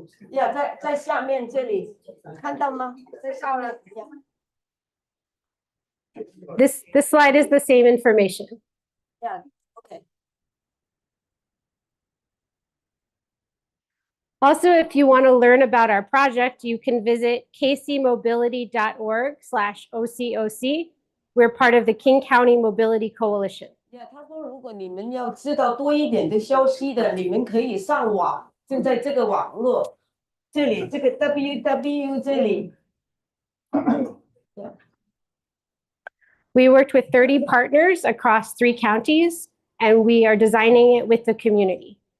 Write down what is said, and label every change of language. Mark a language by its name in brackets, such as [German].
[Chinese] Yeah, 在下面这里，看到吗？在上面。 [English] This slide is the same information. Yeah, okay. Also, if you want to learn about our project, you can visit kcmobility.org/OCOC. We're part of the King County Mobility Coalition. [Chinese] Yeah, 他说如果你们要知道多一点的消息的，你们可以上网，就在这个网络这里，这个 www 这里。 [English] We worked with 30 partners across 3 counties, and we are designing it with the community.